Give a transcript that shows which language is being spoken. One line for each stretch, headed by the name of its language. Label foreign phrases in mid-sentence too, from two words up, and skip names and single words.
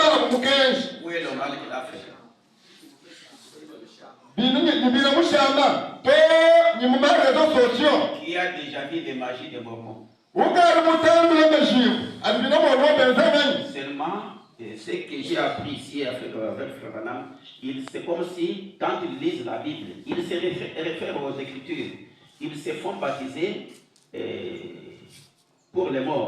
French: Où est le mal qu'il a fait?
Lingala: to ni mu
French: réseaux sociaux. Qui a déjà vu les magies des Mormons? Seulement, ce que j'ai appris ici avec Frère Branham, c'est comme si, quand ils lisent la Bible, ils se réfèrent aux Écritures. Ils se font baptiser pour les morts.